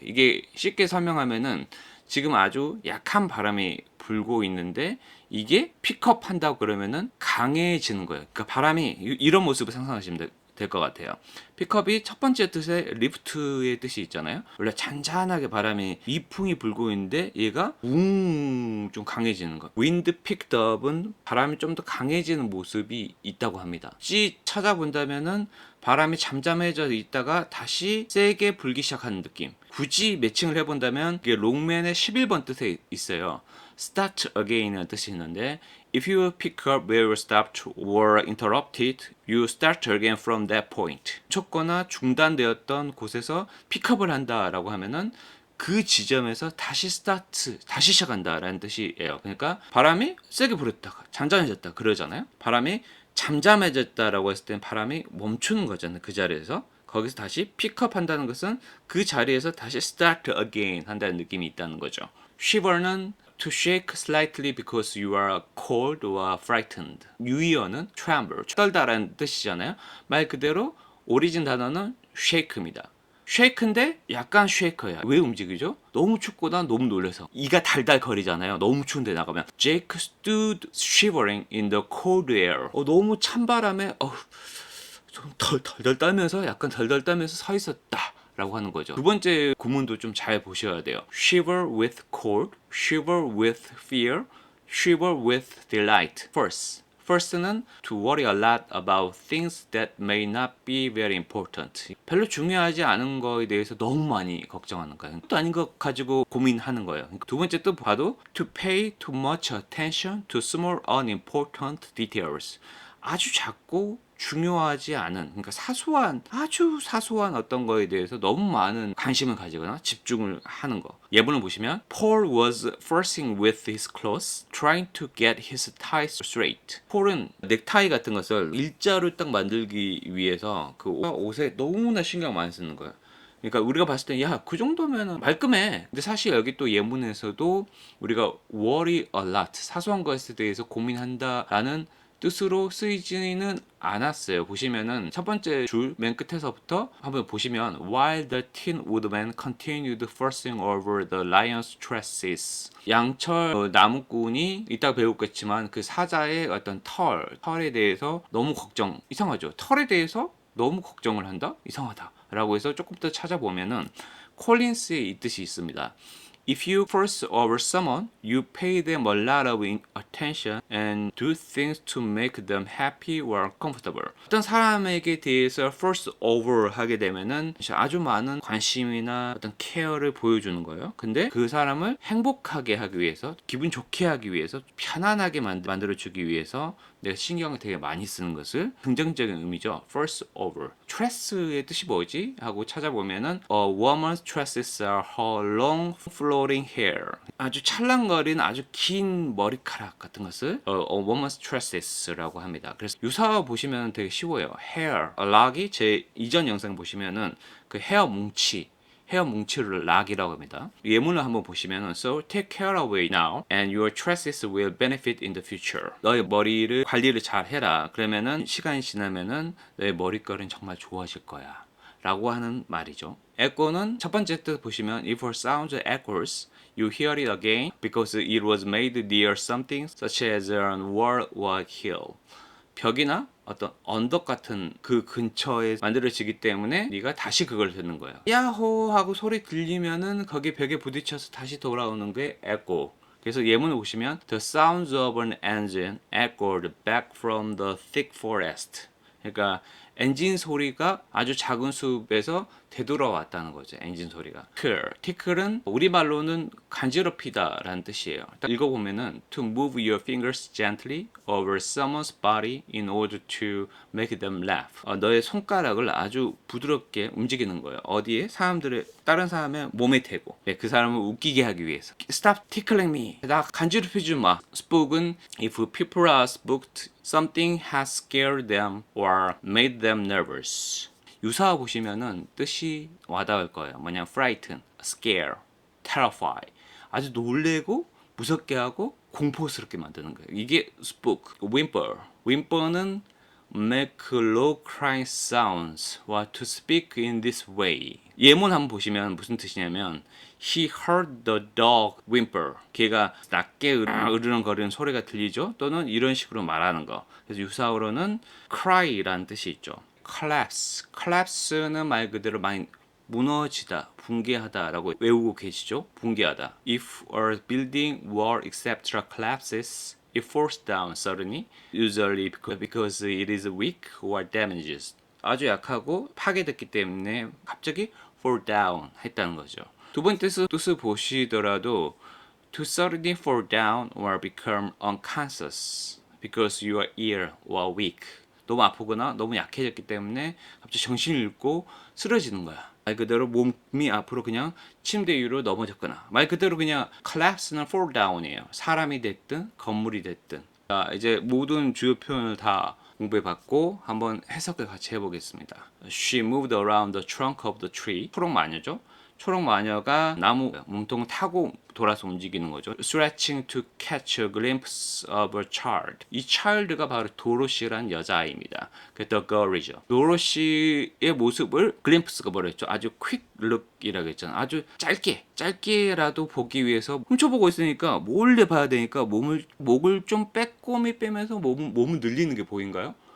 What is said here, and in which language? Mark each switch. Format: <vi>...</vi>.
<ko>이게 쉽게 설명하면은 지금 아주 약한 바람이 불고 있는데 이게 픽업 한다고 그러면은 강해지는 거예요. 그러니까 바람이 이런 모습을 상상하시면 될 것 같아요. 픽업이 첫 번째 뜻의 리프트의 뜻이 있잖아요. 원래 잔잔하게 바람이 이풍이 불고 있는데 얘가 좀 강해지는 거. 윈드 픽업은 바람이 좀 더 강해지는 모습이 있다고 합니다. 찾아본다면은 바람이 잠잠해져 있다가 다시 세게 불기 시작하는 느낌. 굳이 매칭을 해본다면 이게 롱맨의 11번 뜻에 있어요.</ko> <en>Start again</en> <ko>이라는 뜻이 있는데</ko> <en>If you pick up where you stopped or interrupted, you start again from that point.</en> <ko>멈췄거나 중단되었던 곳에서 픽업을 한다라고 하면은 그 지점에서 다시 시작한다라는 뜻이에요. 그러니까 바람이 세게 불었다가 잠잠해졌다 그러잖아요. 바람이 잠잠해졌다라고 했을 땐 바람이 멈추는 거잖아요. 그 자리에서. 거기서 다시 픽업 한다는 것은 그 자리에서 다시</ko> <en>start again</en> <ko>한다는 느낌이 있다는 거죠.</ko> <en>shiver는 to shake slightly because you are cold or frightened.</en> <ko>유의어는 tremble, 떨다라는 뜻이잖아요. 말 그대로 오리진 단어는 shake입니다. shake인데 약간 shaker야. 왜 움직이죠? 너무 춥고 난 너무 놀라서. 이가 달달 거리잖아요. 너무 추운데 나가면.</ko> <en>Jake stood shivering in the cold air.</en> <ko>너무 찬바람에 좀 덜덜 떨면서 약간 덜덜 떨면서 서 있었다. 라고 하는 거죠. 두 번째 구문도 좀 잘 보셔야 돼요.</ko> <en>Shiver with cold, shiver with fear, shiver with delight. First는 to worry a lot about things that may not be very important.</en> <ko>별로 중요하지 않은 거에 대해서 너무 많이 걱정하는 거예요. 또 아닌 것 가지고 고민하는 거예요. 두 번째 또 봐도</ko> <en>to pay too much attention to small unimportant details.</en> <ko>아주 작고 중요하지 않은, 그러니까 아주 사소한 어떤 거에 대해서 너무 많은 관심을 가지거나 집중을 하는 거. 예문을 보시면</ko> <en>Paul was fussing with his clothes, trying to get his ties straight.</en> <ko>폴은 넥타이 같은 것을 일자로 딱 만들기 위해서 그 옷에 너무나 신경 많이 쓰는 거예요. 그러니까 우리가 봤을 때 야, 그 정도면 말끔해. 근데 사실 여기 또 예문에서도 우리가</ko> <en>worry a lot,</en> <ko>사소한 것에 대해서 고민한다라는 뜻으로 쓰이지는 않았어요. 보시면은 첫 번째 줄 맨 끝에서부터 한번 보시면</ko> <en>While the Tin Woodman continued forcing over the lion's tresses,</en> <ko>양철 나무꾼이 이따 배우겠지만 그 사자의 어떤 털에 대해서 너무 이상하죠. 털에 대해서 너무 걱정을 한다? 이상하다 라고 해서 조금 더 찾아보면은 콜린스의 이 뜻이 있습니다.</ko> <en>If you force over someone, you pay them a lot of attention and do things to make them happy or comfortable.</en> <ko>어떤 사람에게 대해서 force over 하게 되면은 아주 많은 관심이나 어떤 케어를 보여주는 거예요. 근데 그 사람을 행복하게 하기 위해서, 기분 좋게 하기 위해서, 편안하게 만들어주기 위해서 내가 신경을 되게 많이 쓰는 것을 긍정적인 의미죠. force over. tress의 뜻이 뭐지? 하고 찾아보면은</ko> <en>A woman's tresses are her long floating hair.</en> <ko>아주 찰랑거리는 아주 긴 머리카락 같은 것을</ko> <en>A woman's tresses</en> <ko>라고 합니다. 그래서 유사 보시면 되게 쉬워요.</ko> <en>hair.</en> <ko>락이 제 이전 영상 보시면은 그 헤어 뭉치를 락이라고 합니다. 예문을 한번 보시면</ko> <en>So take care of it now and your tresses will benefit in the future.</en> <ko>너의 머리를 관리를 잘 해라. 그러면은 시간이 지나면은 너의 머릿결은 정말 좋아질 거야 라고 하는 말이죠.</ko> <en>echo는</en> <ko>첫 번째 뜻 보시면</ko> <en>If a sound echoes, you hear it again because it was made near something such as a wall or hill.</en> <ko>벽이나 어떤 언덕 같은 그 근처에 만들어지기 때문에 네가 다시 그걸 듣는 거예요. 야호 하고 소리 들리면은 거기 벽에 부딪혀서 다시 돌아오는 게 echo. 그래서 예문을 보시면</ko> <en>The sounds of an engine echoed back from the thick forest.</en> <ko>그러니까 엔진 소리가 아주 작은 숲에서 되돌아왔다는 거죠. 엔진 소리가. tickle은 우리말로는 간지럽히다 라는 뜻이에요. 읽어보면은</ko> <en>to move your fingers gently over someone's body in order to make them laugh.</en> <ko>너의 손가락을 아주 부드럽게 움직이는 거예요. 어디에? 다른 사람의 몸에 대고 그 사람을 웃기게 하기 위해서.</ko> <en>Stop tickling me.</en> <ko>나 간지럽히지 마.</ko> <en>spook은 if people are spooked, something has scared them or made them nervous.</en> <ko>유사 보시면은 뜻이 와닿을 거예요. 뭐냐,</ko> <en>frighten, scare, terrify.</en> <ko>아주 놀래고 무섭게 하고 공포스럽게 만드는 거예요. 이게 spook.</ko> <en>whimper는 make low crying sounds or to speak in this way.</en> <ko>예문 한번 보시면 무슨 뜻이냐면</ko> <en>He heard the dog whimper.</en> <ko>걔가 낮게 으르렁거리는 소리가 들리죠? 또는 이런 식으로 말하는 거. 그래서 유사어로는 cry라는 뜻이 있죠. collapse는 말 그대로 많이 무너지다, 붕괴하다라고 외우고 계시죠? 붕괴하다.</ko> <en>If a building, wall, etc. collapses, it falls down suddenly, usually because it is weak or damaged.</en> <ko>아주 약하고 파괴됐기 때문에 갑자기 fall down 했다는 거죠. 두 번째 뜻을 보시더라도</ko> <en>to suddenly fall down or become unconscious because you are ill or weak.</en> <ko>너무 아프거나 너무 약해졌기 때문에 갑자기 정신을 잃고 쓰러지는 거야. 말 그대로 몸이 앞으로 그냥 침대 위로 넘어졌거나, 말 그대로 그냥 collapse는 fall down이에요. 사람이 됐든 건물이 됐든. 자, 이제 모든 주요 표현을 다 공부해봤고 한번 해석을 같이 해보겠습니다.</ko> <en>She moved around the trunk of the tree.</en> <ko>초록 마녀죠. 초록 마녀가 나무 몸통을 타고 돌아서 움직이는 거죠.</ko> <en>Stretching to catch a glimpse of a child.</en> <ko>이 child가 바로 도로시라는 여자아이입니다. 그 the girl이죠. 도로시의 모습을 glimpse가 뭐랬죠? 아주</ko> <en>quick look</en> <ko>이라고 했잖아. 아주 짧게라도 보기 위해서 훔쳐보고 있으니까 몰래 봐야 되니까 목을 좀 빼꼼히 빼면서 몸을 늘리는 게 보인가요?</ko>